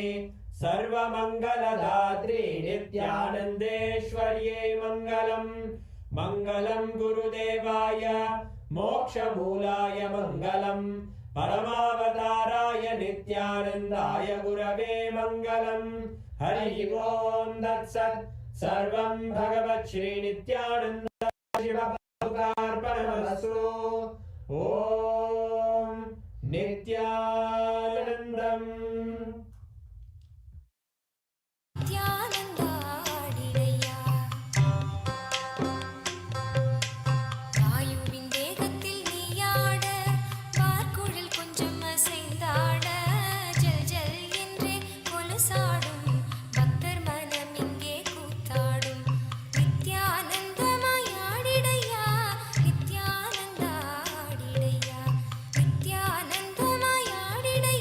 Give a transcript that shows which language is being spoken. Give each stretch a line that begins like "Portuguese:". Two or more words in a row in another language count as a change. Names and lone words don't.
Sanskrit: सर्वमङ्गलदात्रे नित्यानन्देश्वर्यै मङ्गलम् मङ्गलम् गुरुदेवाय मोक्षमूलाय मङ्गलम् परमावताराय नित्यानन्दाय गुरवे मङ्गलम् हरि ओम् तत्सत् सर्वं भगवत् श्रीनित्यानन्द शिवार्पणमस्तु ॐ नित्यानन्दम्
Tamil: நித்யானந்தாடிடையா வாயுவின் தேகத்தில் நீயாட வார்குழல் கொஞ்சம் அசைந்தாட ஜல் ஜல் என்றே கொலுசாடும் பக்தர் மனம் இங்கே கூத்தாடும் நித்யானந்தமாயாடிடையா நித்யானந்தாடிடையா நித்யானந்தமாயாடிடையா